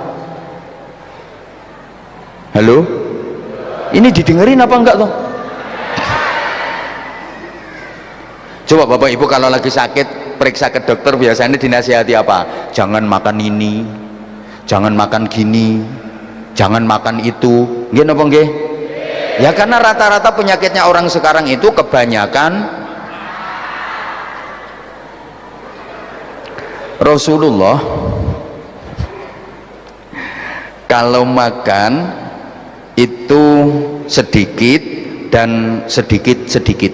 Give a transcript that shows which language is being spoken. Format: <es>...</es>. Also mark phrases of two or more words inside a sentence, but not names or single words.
<id>Halo? Ini didengerin apa enggak toh? Coba Bapak Ibu kalau lagi sakit periksa ke dokter biasanya dinasihati apa? Jangan makan ini, jangan makan gini, jangan makan itu.</id> <jv>Nggih napa nggih?</jv> <id>Ya karena rata-rata penyakitnya orang sekarang itu kebanyakan. Rasulullah kalau makan itu sedikit dan sedikit.</id>